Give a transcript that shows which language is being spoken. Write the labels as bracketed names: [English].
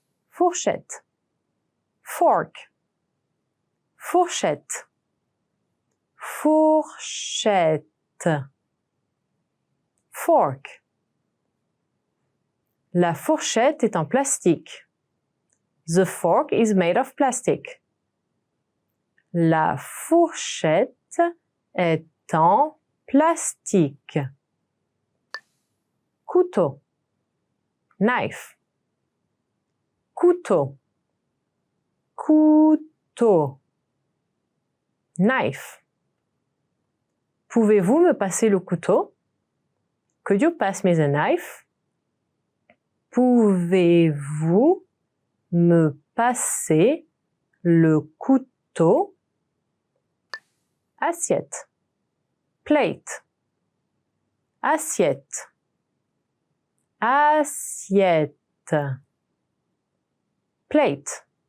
[French] Fourchette. [English] Fork. [French] Fourchette. Fourchette. [English] Fork. [French] La fourchette est en plastique. [English] The fork is made of plastic. [French] La fourchette est en plastique. Couteau. [English] Knife. [French] Couteau. Couteau. [English] Knife. [French] Pouvez-vous me passer le couteau? [English] Could you pass me the knife? [French] Pouvez-vous me passer le couteau? Assiette. [English] Plate. [French] Assiette. Assiette. [English] Plate.